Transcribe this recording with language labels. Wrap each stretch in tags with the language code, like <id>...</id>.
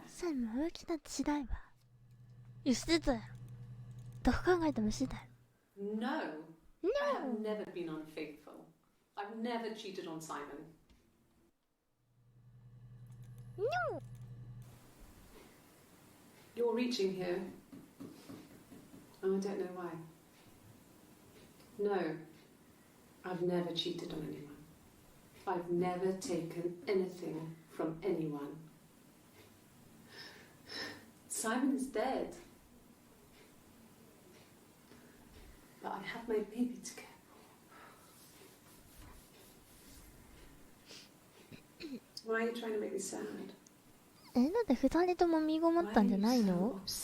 <ja>サイモン浮気なんてしないわ。いやしてたやろ。どう考えてもしてたやろ。</ja> <en>No. No. I have never been unfaithful. I've never cheated on Simon. No. You're reaching here. Oh, I don't know why. No. I've never cheated on anyone. I've never taken anything from anyone. Simon is dead. But I have my baby to care for. Why are you trying to make me sad?</en> <ja>だって二人とも身ごもったんじゃないの？</ja>